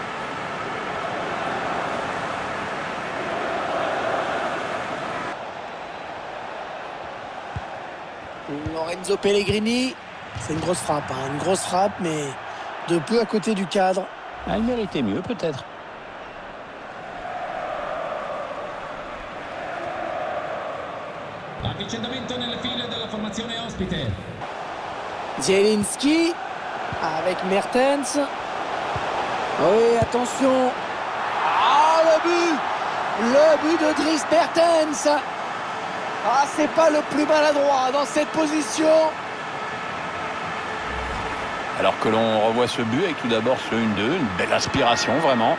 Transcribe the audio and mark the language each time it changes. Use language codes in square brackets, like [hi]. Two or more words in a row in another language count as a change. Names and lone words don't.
[fr] Lorenzo Pellegrini, c'est une grosse frappe, mais de peu à côté du cadre. Il méritait mieux peut-être. [it] Avvicinamento nelle file della formazione ospite. [fr] Zielinski avec Mertens. Oui, attention. Le but de Dries Mertens. C'est pas le plus maladroit dans cette position. Alors que l'on revoit ce but avec tout d'abord ce 1-2, une belle aspiration vraiment.